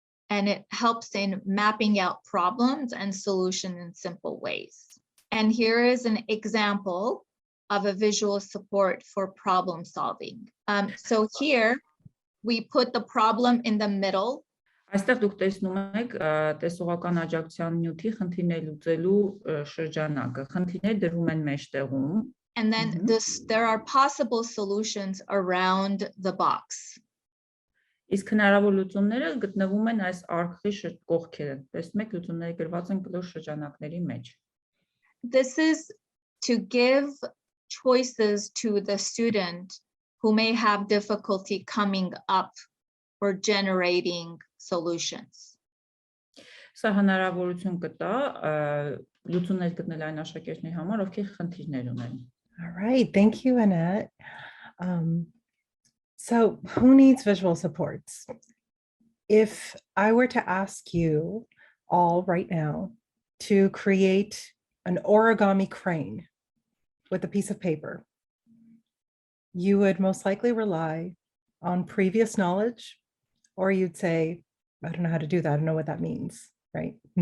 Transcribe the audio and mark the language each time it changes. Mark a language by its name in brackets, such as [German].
[English] And it helps in mapping out problems and solutions in simple ways. And here is an example of a visual support for problem solving. So here we put the problem in the middle. [Armenian] Այստեղ դուք տեսնում եք տեսողական աջակցության նյութի խնդիրներ լուծելու շրջանակը։ Խնդիրներ դրվում են մեջտեղում։ [English] And then there are possible solutions around the box. [Armenian] Իսկ հնարավոր լուծումները գտնվում են այս արկղի կողքերը։ Տեսնում եք լուծումները գրված են կլոր շրջանակների մեջ։ [English] This is to give choices to the student who may have difficulty coming up or generating solutions. [Armenian] Սա հնարավորություն կտա լուծումներ գտնել այն աշակերտների համար, ովքեր խնդիրներ ունեն։ [English] All right, thank you, Annette. So who needs visual supports? If I were to ask you all right now to create an origami crane with a piece of paper, you would most likely rely on previous knowledge, or you'd say, I don't know how to do that. I don't know what that means, right?